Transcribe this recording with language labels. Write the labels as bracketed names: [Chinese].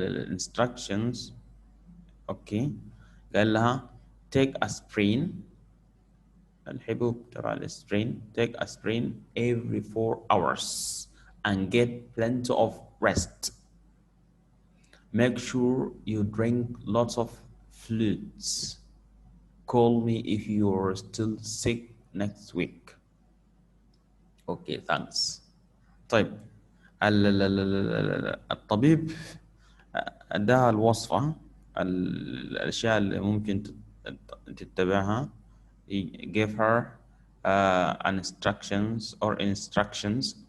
[English] instructions [Arabic] اوكي قال لها [English] take aspirin، [Arabic] الحبوب تبع الاسبرين. [English] take aspirin every 4 hours and get plenty of rest. Make sure you drink lots of fluids. Call me if you're still sick next week. Okay, thanks. [Arabic] طيب الطبيب اداها الوصفة، الأشياء اللي ممكن تتبعها. [English] He gave her instructions or instructions.